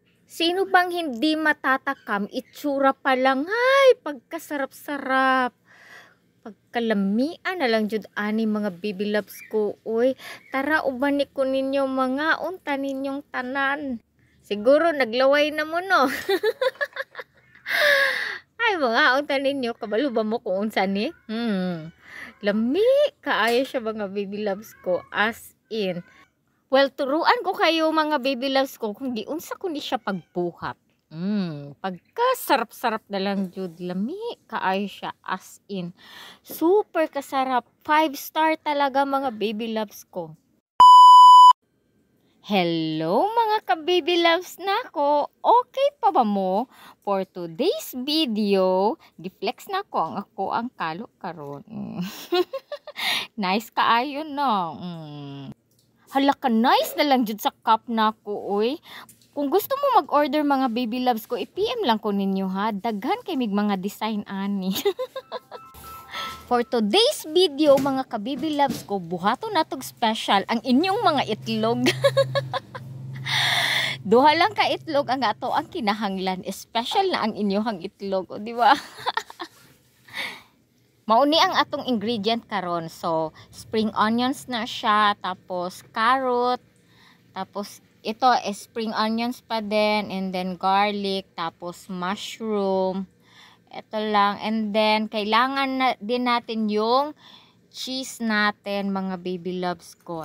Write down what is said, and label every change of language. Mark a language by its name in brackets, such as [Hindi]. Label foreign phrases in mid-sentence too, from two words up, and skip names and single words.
[Filipino] Sino bang hindi matatakam? Itsura pa lang, ay, pagkasarap-sarap. [Cebuano] Pagkalamian na lang jud ani mga [English] baby loves [Cebuano] ko. Uy, tara ubani ko ninyo mga unta ninyong tanan. Siguro naglaway na mo no. Ay mga unta ninyo, kabalo ba mo kung unsa ni? Lami kaayo siya mga [English] baby loves [Cebuano] ko, [English] as in. Well, [Filipino] turuan ko kayo mga [English] baby loves [Filipino] ko kung di unsa ko ni siya pagbuhat. [Cebuano] Pagkasarap-sarap na lang jud, lami kaayo siya, [English] as in. [Filipino] Super kasarap, 5-star talaga mga [English] baby loves [Filipino] ko. [Cebuano] Hello mga ka- [English] baby loves [Cebuano] nako. Okay pa ba mo? [English] For today's video, [Cebuano] giflex na ko ang kalo karon. Nice kaayo no. Hala ka, nice na lang jud sa cup nako oy. Kung gusto mo mag-order mga [English] baby loves [Cebuano] ko, i-PM lang ko ninyo ha. Daghan kay mig mga design ani. [English] For today's video [Cebuano] mga ka- [English] baby loves [Cebuano] ko, buhato natog special ang inyong mga itlog. Duha lang ka itlog ang ato ang kinahanglan. Special na ang inyong itlog, o di ba? Mauni ang atong ingredient karon. [Filipino] So, [English] spring onions [Filipino] na siya, tapos carrot, tapos ito [English] spring onions [Filipino] pa din, [English] and then [Filipino] garlic, tapos mushroom. Ito lang, [English] and then [Filipino] kailangan na din natin yung cheese natin mga [English] baby loves [Filipino] ko.